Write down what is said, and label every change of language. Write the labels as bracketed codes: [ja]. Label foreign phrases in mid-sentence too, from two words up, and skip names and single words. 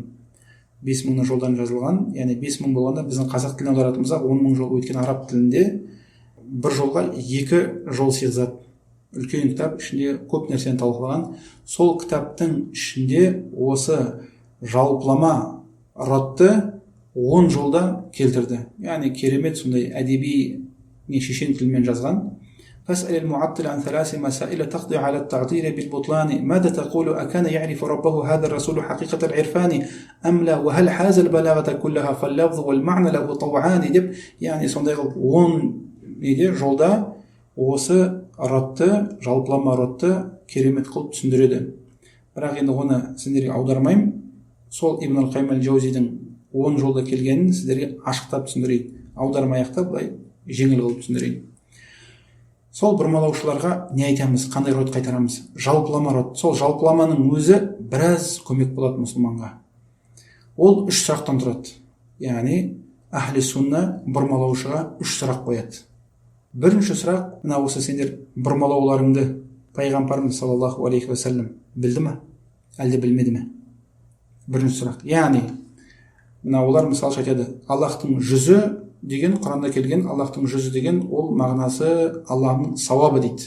[kk] 5000 жолдан жазылған, 5000 болғанда біздің қазақ тіліне аударатымызда 10.000 жол, өткен араб тілінде бір жолға 2 жол сыйғызады. Үлкен кітап, ішінде көп нәрсені талқылаған. Сол кітаптың ішінде осы жалпылама ротты 10 жолда келтірді. Керемет сондай әдеби шешен тілмен жазған. [ar] فاسأل المعطل عن 3 مسائل تقضي على التعطيل بالبطلان ماذا تقول أكان يعرف ربه هذا الرسول حقيقة العرفان أم لا وهل حاز البلاغة كلها فاللفظ والمعنى له طوعان [kk] деп сондай 10 жолда осы ротты, жалпылама ротты керемет қылып түсіндіреді. Бірақ енді оны сіздерге аудармаймын. Сол Ибн Қайым әл-Жаузидің 10 жолда келгенін сіздерге ашықтап түсіндірейін. Аудармай-ақ былай жеңіл қылып түсіндірейін. Сол бұрмалаушыларға не айтамыз, қандай рот қайтарамыз? Жалпылама рот. Сол жалпыламаның өзі біраз көмек болады мұсылманға. Ол 3 сұрақтан тұрады. Ахли сунна бұрмалаушыға 3 сұрақ қояды. Бірінші сұрақ, мына осы сендер бұрмалауларыңды пайғамбарымыз [ar] صلى الله عليه وسلم [kk] білді ме? Әлде білмеді ме? Бірінші сұрақ. Яғни мына олар мысалы айтады, Аллахтың жүзі деген, Құранда келген Аллахтың жүзі деген ол мағынасы Аллахның сауабы дейді.